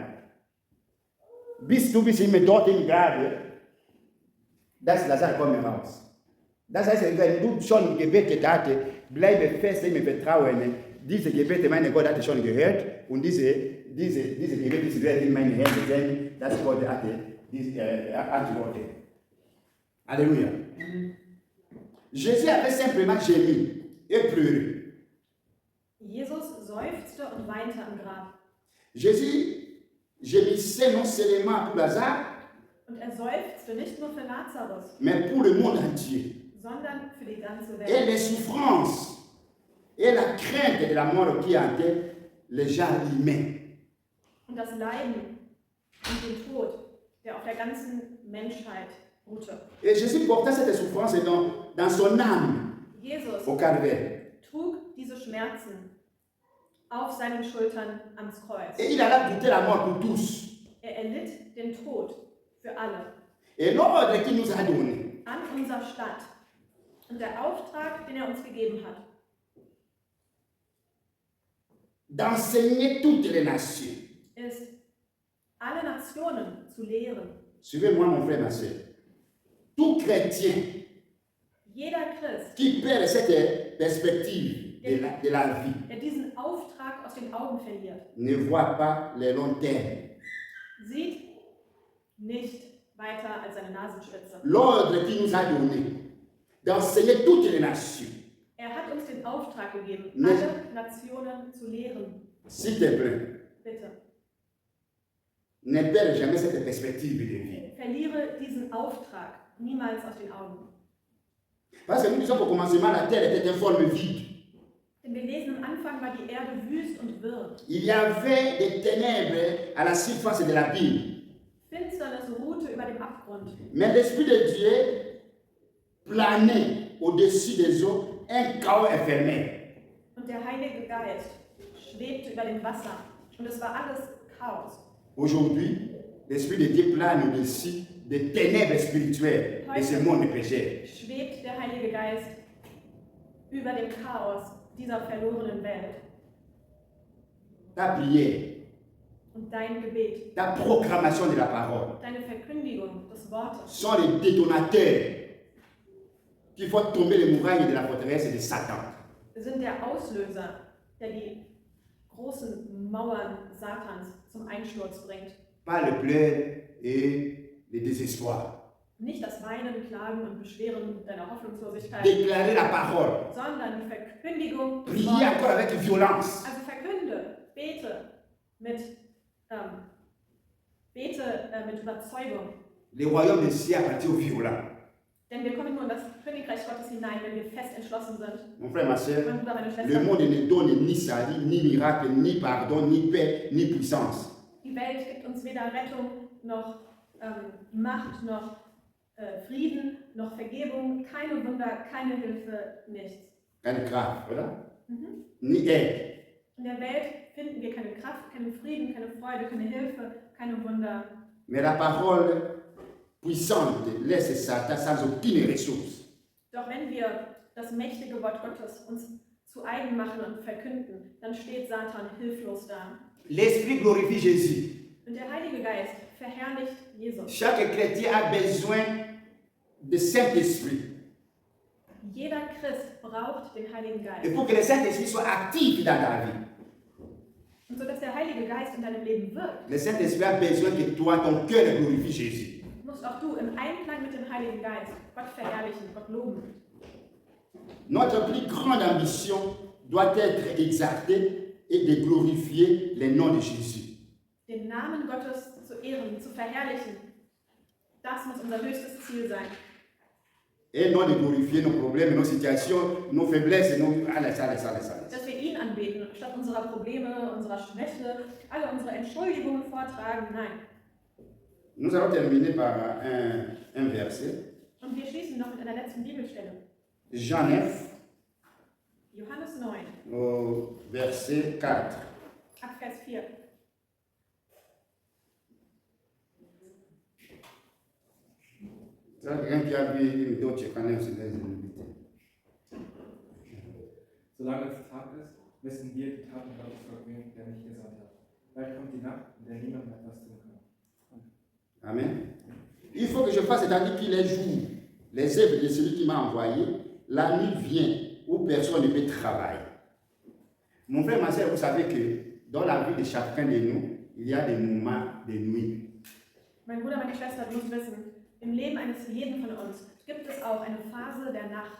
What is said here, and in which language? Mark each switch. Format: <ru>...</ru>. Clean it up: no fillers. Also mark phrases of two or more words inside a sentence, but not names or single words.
<de>Bis du bist immer dort im Grabe, das Lazare kommt raus. Das heißt, wenn du schon gebetet hast, bleibe fest im Vertrauen. Diese Gebete, meine Gott hat schon gehört und diese Gebete werden in meine Hände sein, dass Gott hat diese Antworten.</de> <fr>Alléluia. Jésus avait simplement gémi et pleuré.</fr> <de>Jesus seufzte und weinte am Grab.</de> <fr>Jésus gémissait non seulement pour Lazare,</fr> <de>und seufzte nicht nur für Lazarus,</de> <fr>mais pour le monde entier.</fr> <de>sondern für die ganze Welt.</de> <fr>Et les souffrances et la crainte de la mort qui hantait les gens humains.</fr> <de>Und das Leiden und den Tod, der auf der ganzen Menschheit ruhte.</de> <fr>Et Jésus portait cette souffrance dans son âme</fr> <de>Jesus</de> <fr>au calvaire.</fr> <de>trug diese Schmerzen auf seinen Schultern ans Kreuz.</de> <fr>Et il alla goûter la mort pour tous.</fr> <de>Erlitt den Tod für alle.</de> <fr>Et l'ordre qu'il nous a donné,</fr> <de>an unserer Stadt. Und der Auftrag, den uns gegeben hat,</de> <fr>d'enseigner toutes les nations.</fr> <de>ist, alle Nationen zu lehren.</de> <fr>Suivez-moi, mon frère, ma soeur. Tout chrétien</fr> <de>Jeder Christ,</de> <fr>qui perd cette perspective de la vie,</fr> <de>der diesen Auftrag aus den Augen verliert,</de> <fr>ne voit pas les longs termes.</fr> <de>sieht nicht weiter als seine Nasenspitze.</de> <fr>L'ordre qu'il nous a donné, d'enseigner toutes les nations.</fr> <de>Hat uns den Auftrag gegeben, Ne. alle Nationen zu lehren.</de> <fr>S'il te plaît,</fr> <de>Bitte,</de> <fr>ne perds jamais cette perspective de vie.</fr> <de>verliere diesen Auftrag niemals aus den Augen.</de> <fr>Parce que nous disons qu'au commencement, la terre était informe vide.</fr> <de>Denn wir lesen, am Anfang war die Erde wüst und wirr.</de> <fr>Il y avait des ténèbres à la surface de l'abîme.</fr> <de>Finsternis ruhte über dem Abgrund.</de> <fr>Mais l'Esprit de Dieu planait au-dessus des eaux, un chaos infernal.</fr> <de>Und der Heilige Geist schwebte über dem Wasser. Und es war alles Chaos.</de> <fr>Aujourd'hui, l'Esprit de Dieu plane au-dessus des ténèbres spirituelles de ce monde péché.</fr> <de>Schwebt der Heilige Geist über dem Chaos dieser verlorenen Welt.</de> <fr>Ta prière,</fr> <de>Und dein Gebet,</de> <fr>ta proclamation de la parole</fr> <de>deine Verkündigung des Wortes</de> <fr>sont les détonateurs qui font tomber les murailles de la forteresse de Satan.</fr> <de>sind der Auslöser, der die großen Mauern Satans zum Einsturz bringt.</de> <fr>Pas le pleurs et le désespoir.</fr> <de>Nicht das Weinen, Klagen und Beschweren deiner Hoffnungslosigkeit,</de> <fr>Déclarer la parole.</fr> <de>sondern die Verkündigung des</de> <fr>Prier</fr> <de>Wortes.</de> <fr>encore avec violence.</fr> <de>Also verkünde, bete mit Überzeugung.</de> <fr>Le royaume des cieux appartient aux violents.</fr> <de>Denn wir kommen nur in das Königreich Gottes hinein, wenn wir fest entschlossen sind.</de> <fr>Mon frère, ma soeur,</fr> <de>Mein Bruder, meine</de> <fr>le</fr> <de>Schwester,</de> <fr>monde ne donne ni salut, ni miracle, ni pardon, ni paix, ni puissance.</fr> <de>die Welt gibt uns weder Rettung, noch Macht, noch Frieden, noch Vergebung, keine Wunder, keine Hilfe, nichts. Keine Kraft, oder? Mhm.</de> <fr>Ni aide.</fr> <de>In der Welt finden wir keine Kraft, keinen Frieden, keine Freude, keine Hilfe, keine Wunder.</de> <fr>Mais la parole puissante laisse Satan sans aucune ressource.</fr> <de>Doch wenn wir das mächtige Wort Gottes uns zu eigen machen und verkünden, dann steht Satan hilflos da.</de> <fr>L'Esprit glorifie Jésus.</fr> <de>Und der Heilige Geist verherrlicht Jesus.</de> <fr>Chaque chrétien a besoin de Saint-Esprit.</fr> <de>Jeder Christ braucht den Heiligen</de> <fr>Et</fr> <de>Geist.</de> <fr>pour que le Saint-Esprit soit actif dans ta vie,</fr> <de>Und so dass der Heilige Geist in deinem Leben wirkt,</de> <fr>le Saint-Esprit a besoin que toi, ton cœur glorifie Jésus.</fr> <de>musst auch du im Einklang mit dem Heiligen Geist Gott verherrlichen, Gott loben.</de> <fr>Notre plus grande ambition doit être exaltée et de glorifier le nom de Jésus.</fr> <de>Den Namen Gottes zu ehren, zu verherrlichen, das muss unser höchstes Ziel sein.</de> <fr>Et non de glorifier nos problèmes, nos situations, nos faiblesses, nos... Allez.</fr> <de>Dass wir ihn anbeten, statt unserer Probleme, unserer Schwäche, alle unsere Entschuldigungen vortragen. Nein.</de> <fr>Nous allons terminer par un verset.</fr> <de>Und wir schließen noch mit einer letzten Bibelstelle.</de> <fr>Jean 9,</fr> <de>Johannes 9,</de> <fr>au verset 4.</fr> <de>ab Vers 4.</de> <fr>C'est quelqu'un qui a vu une vidéo, tu connais aussi les invités.</fr> <de>Solange es Tag ist, wissen wir die Taten Gottes vergehen, der mich gesandt hat. Bald kommt die Nacht, in der niemand mehr etwas tun kann. Amen.</de> <fr>Il faut que je fasse, c'est-à-dire qu'il est jour, les œuvres de celui qui m'a envoyé, la nuit vient où personne ne peut travailler. Mon frère, ma soeur, vous savez que dans la vie de chacun de nous, il y a des moments de nuit.</fr> <de>Mein Bruder, meine Schwester, du musst wissen, im Leben eines jeden von uns gibt es auch eine Phase der Nacht.</de>